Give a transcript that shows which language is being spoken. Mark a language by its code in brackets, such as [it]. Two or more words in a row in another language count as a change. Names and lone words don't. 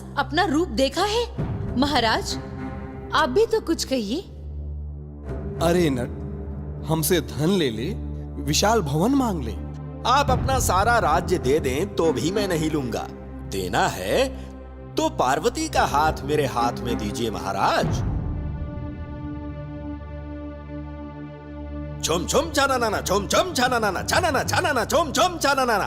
[hi] अपना रूप देखा है? महाराज, आप भी तो कुछ कहिए। अरे नट, हमसे धन ले ले, विशाल भवन मांग ले। आप अपना सारा राज्य दे दें तो भी मैं नहीं लूंगा। देना है तो पार्वती का हाथ मेरे हाथ में दीजिए महाराज। छुम छुम छाना छुम छुम छाना छाना छुम छुम छाना।